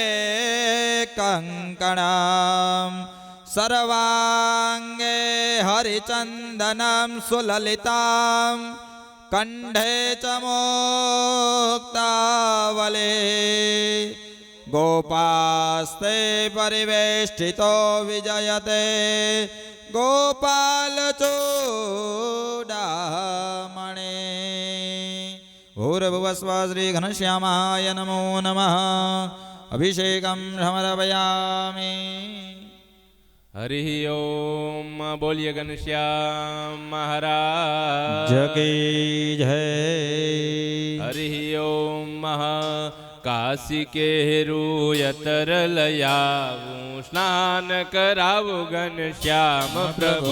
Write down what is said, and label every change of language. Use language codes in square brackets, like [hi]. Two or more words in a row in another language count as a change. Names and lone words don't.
[sa] कङ्कणं सर्वाङ्गे हरिचन्दनं सुललितां कंठे च मुक्तावले गोपास्ते परिवेष्टितो विजयते गोपालचूडामणे। भूर्भुवस्व श्री घनश्यामाय नमो नमः। अभिषेकं समर्पयामि। [gu] હરિ ઓમ બોલીએ ઘનશ્યામ મહારાજ જગી જય. હરિ ઓમ કાશી કેરું યતર લયાવું સ્નાન કરાવું ઘનશ્યામ પ્રભુ.